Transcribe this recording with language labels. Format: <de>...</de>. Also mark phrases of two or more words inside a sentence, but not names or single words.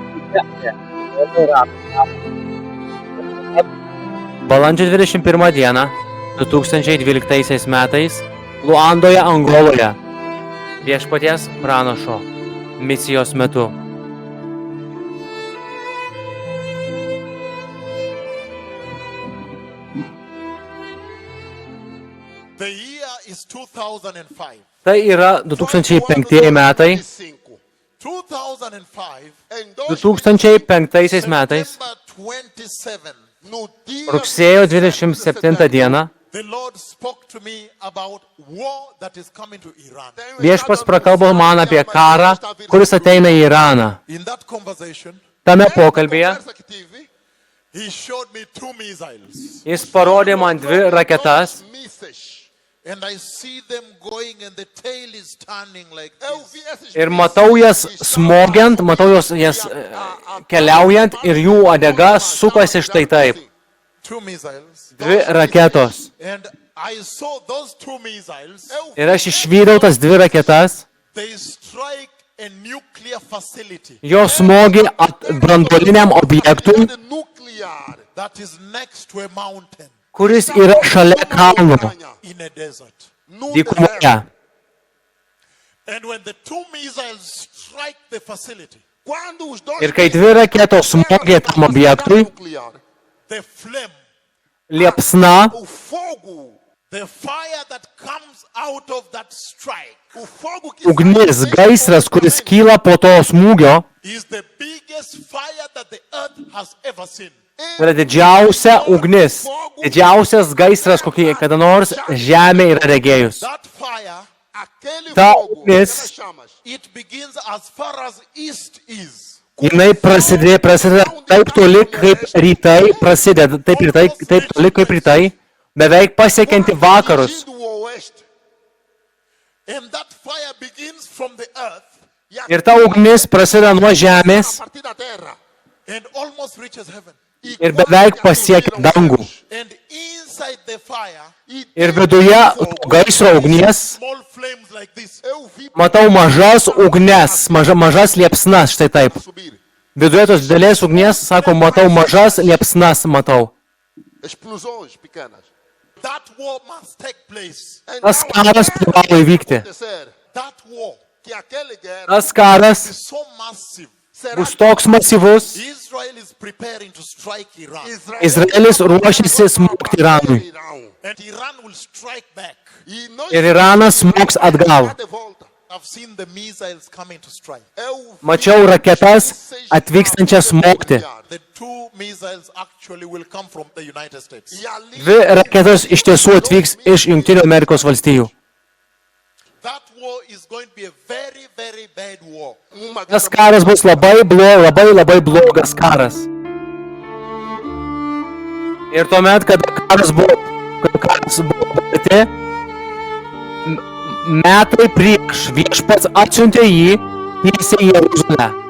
<lt>Balandžio 21 dieną 2012 metais Luandoje, Angoloje viešpaties pranašo misijos metu.</lt> <en>The year is 2005.</en> <lt>Tai yra 2005 metai. 2005. 2005 metais</lt> <en>September 27.</en> <lt>rugsėjo 27 dieną</lt> <en>The Lord spoke to me about war that is coming to Iran.</en> <lt>viešpats prakalbo man apie karą, kuris ateina į Iraną.</lt> <en>In that conversation,</en> <lt>Tame pokalbėje</lt> <en>he showed me two missiles.</en> <lt>jis parodė man dvi raketas</lt> <en>And I see them going and the tail is turning like this.</en> <lt>ir matau jas smogiant, matau jas keliaujant ir jų uodega sukasi štai taip.</lt> <en>Two missiles.</en> <lt>Dvi raketos.</lt> <en>And I saw those two missiles.</en> <lt>Ir aš išvydau tas dvi raketas,</lt> <en>They strike a nuclear facility</en> <lt>jos smogė branduoliniam objektui,</lt> <en>that is next to a mountain</en> <lt>kuris yra šalia kalno,</lt> <en>in a desert.</en> <lt>dykumoje.</lt> <en>And when the two missiles strike the facility,</en> <lt>Ir kai dvi raketos smogė tam objektui,</lt> <en>the flame,</en> <lt>liepsna,</lt> <en>the fire that comes out of that strike</en> <lt>ugnis, gaisras, kuris kyla po to smūgio,</lt> <en>is the biggest fire that the earth has ever seen.</en> <lt>yra didžiausia ugnis, didžiausias gaisras, kokį kada nors žemė yra regėjus.</lt> <en>That fire,</en> <lt>Ta ugnis,</lt> <en>it begins as far as east is.</en> <lt>jinai prasideda taip toli, kaip rytai, prasideda taip toli, kaip rytai, beveik pasiekianti vakarus.</lt> <en>And that fire begins from the earth</en> <lt>Ir ta ugnis prasideda nuo žemės</lt> <en>and almost reaches heaven.</en> <lt>ir beveik pasiekia dangų.</lt> <en>And inside the fire,</en> <lt>Ir viduje gaisro ugnies</lt> <en>small flames like this.</en> <lt>matau mažas ugnes, mažas liepsnas, štai taip. Viduje tos didelės ugnies, sako, matau mažas liepsnas, matau.</lt> <pt>Explosões pequenas.</pt> <en>That war must take place.</en> <lt>Tas karas privalo įvykti.</lt> <en>That war</en> <pt>Que aquele guerra</pt> <lt>Tas karas</lt> <en>is so massive.</en> <lt>bus toks masyvus.</lt> <en>Israel is preparing to strike Iran.</en> <lt>Izraelis ruošiasi smogti Iranui.</lt> <en>And Iran will strike back.</en> <lt>Ir Iranas smogs atgal.</lt> <pt>de volta.</pt> <en>I've seen the missiles coming to strike.</en> <lt>Mačiau raketas atvykstančias smogti.</lt> <en>The two missiles actually will come from the United States.</en> <lt>Dvi raketos iš tiesų atvyks iš Jungtinių Amerikos valstijų.</lt> <en>That war is going to be a very, very bad war.</en> <lt>Tas karas bus labai blogas karas. Ir tuomet, kada karas buvo baigti, metai prieš viešpats atsiuntė jį tiesiai į Jeruzalę.</lt>